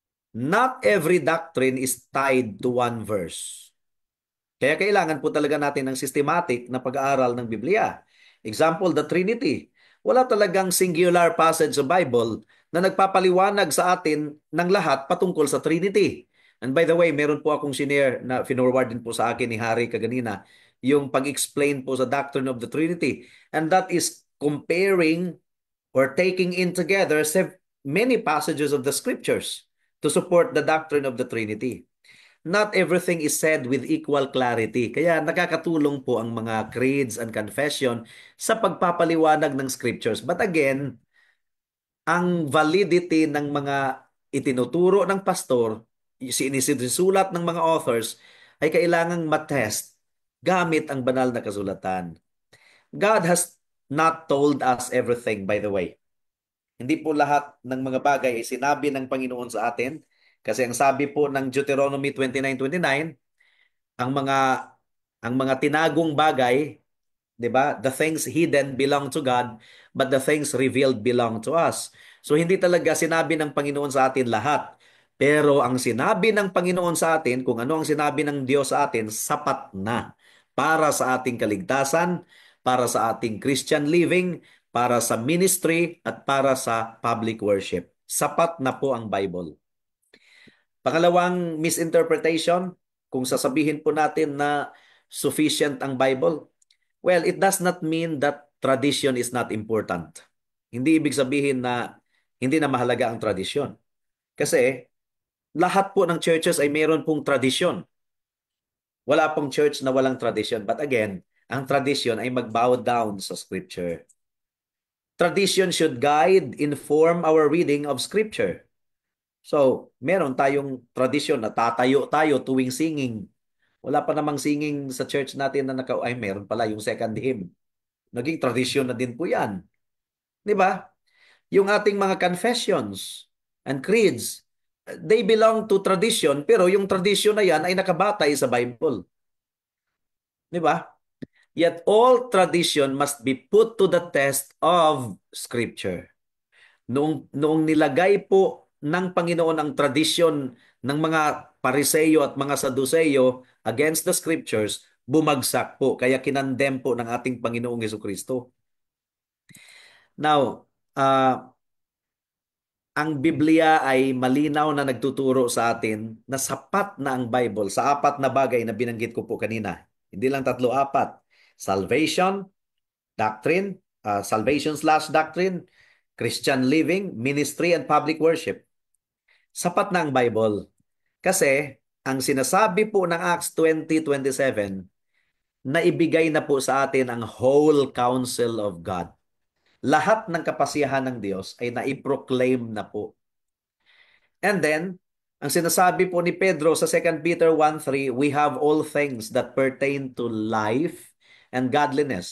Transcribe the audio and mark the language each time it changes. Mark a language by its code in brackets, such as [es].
[en] Not every doctrine is tied to one verse. [tl] Kaya kailangan po talaga natin ng systematic na pag-aaral ng Biblia. Example, the Trinity. Wala talagang singular passage sa Bible na nagpapaliwanag sa atin ng lahat patungkol sa Trinity. And by the way, meron po akong shinare na finorward din po sa akin ni Harry kaganina, yung pag-explain po sa doctrine of the Trinity. [en] And that is comparing or taking in together many passages of the scriptures to support the doctrine of the Trinity. Not everything is said with equal clarity. [tl] Kaya nakakatulong po ang mga creeds and confession sa pagpapaliwanag ng scriptures. But again, ang validity ng mga itinuturo ng pastor, sinisulat ng mga authors, ay kailangang matest gamit ang banal na kasulatan. [en] God has not told us everything, by the way. [tl] Hindi po lahat ng mga bagay ay sinabi ng Panginoon sa atin. Kasi ang sabi po ng Deuteronomy 29:29, ang mga tinagong bagay, 'di ba? [en] The things hidden belong to God, but the things revealed belong to us. [tl] So hindi talaga sinabi ng Panginoon sa atin lahat. Pero ang sinabi ng Panginoon sa atin, kung ano ang sinabi ng Diyos sa atin, sapat na para sa ating kaligtasan, para sa ating Christian living, para sa ministry at para sa public worship. Sapat na po ang Bible. Pangalawang misinterpretation, kung sasabihin po natin na sufficient ang Bible, well, it does not mean that tradition is not important. Hindi ibig sabihin na hindi na mahalaga ang tradisyon. Kasi lahat po ng churches ay mayroon pong tradisyon. Wala pong church na walang tradisyon. But again, ang tradisyon ay mag-bow down sa Scripture. [en] Tradition should guide, inform our reading of Scripture. [tl] So, meron tayong tradisyon na tatayo tayo tuwing singing. Wala pa namang singing sa church natin na meron pala yung second hymn. Naging tradisyon na din po yan. Di ba? Yung ating mga confessions and creeds, they belong to tradition, pero yung tradition na yan ay nakabatay sa Bible. Di ba? [en] Yet all tradition must be put to the test of Scripture. [tl] Noong nilagay po ng Panginoon ang tradisyon ng mga Pariseyo at mga Saduseyo against the Scriptures, bumagsak po. Kaya kinandem po ng ating Panginoong Jesucristo. Now, ang Biblia ay malinaw na nagtuturo sa atin na sapat na ang Bible sa apat na bagay na binanggit ko po kanina. Hindi lang 3, 4. Salvation, [en] doctrine, salvation/doctrine, Christian living, ministry, and public worship. [tl] Sapat na ang Bible. Kasi ang sinasabi po ng Acts 20:27, na ibigay na po sa atin ang whole counsel of God. Lahat ng kapasiyahan ng Diyos ay naiproclaim na po. [en] And then, ang sinasabi po ni Pedro sa 2 Peter 1:3, we have all things that pertain to life and godliness.